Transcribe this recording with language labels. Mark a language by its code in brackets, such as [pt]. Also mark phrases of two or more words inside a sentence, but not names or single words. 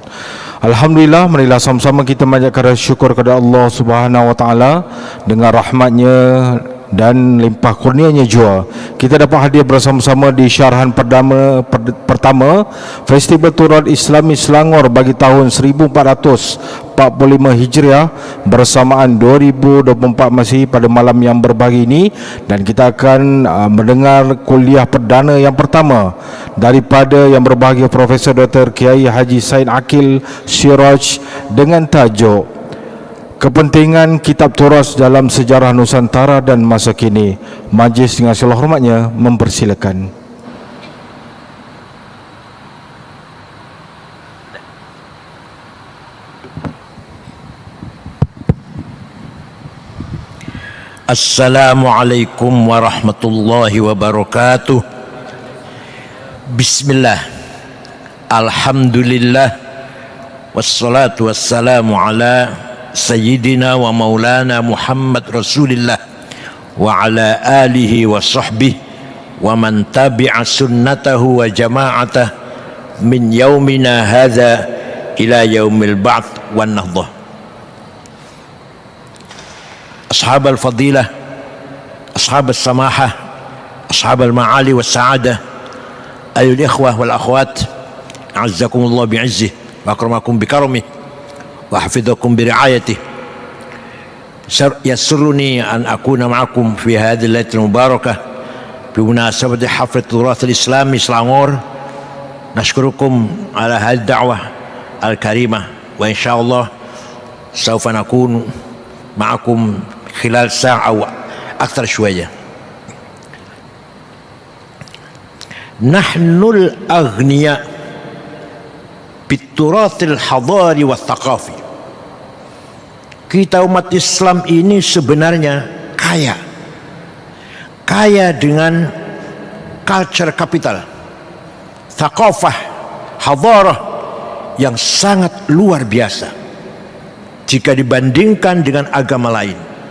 [ms] Alhamdulillah, marilah sama-sama kita panjatkan syukur kepada Allah [ar] سبحانه وتعالى [ms] dengan rahmatnya dan limpah kurnianya jua kita dapat hadir bersama-sama di syarahan pertama Festival Turut Islami Selangor bagi tahun 1445 Hijriah bersamaan 2024 Masihi pada malam yang berbahagia ini, dan kita akan mendengar kuliah perdana yang pertama daripada yang berbahagia Profesor Dr. Kiai Haji Sain Akil Siraj dengan tajuk Kepentingan Kitab Turas dalam Sejarah Nusantara dan Masa Kini. Majlis dengan segala hormatnya mempersilakan. [ar] السلام عليكم ورحمة الله وبركاته. بسم الله. الحمد لله. والصلاة والسلام على سيدنا ومولانا محمد رسول الله وعلى آله وصحبه ومن تبع سنته وجماعته من يومنا هذا إلى يوم البعث والنهضة. أصحاب الفضيلة، أصحاب السماحة، أصحاب المعالي والسعادة، أيها الإخوة والأخوات، أعزكم الله بعزه وأكرمكم بكرمه وحفظكم برعايته. يسرني أن أكون معكم في هذه الليلة المباركة بمناسبة حفلة التراث الإسلامي Selangor. نشكركم على هذه الدعوة الكريمة وإن شاء الله سوف نكون معكم خلال ساعة وأكثر شوية. نحن الأغنياء بالتراث الحضاري والثقافي. [ms] Kita umat Islam ini sebenarnya kaya dengan [en] culture capital, [ar] ثقافة، حضارة [ms] yang sangat luar biasa jika dibandingkan dengan agama lain.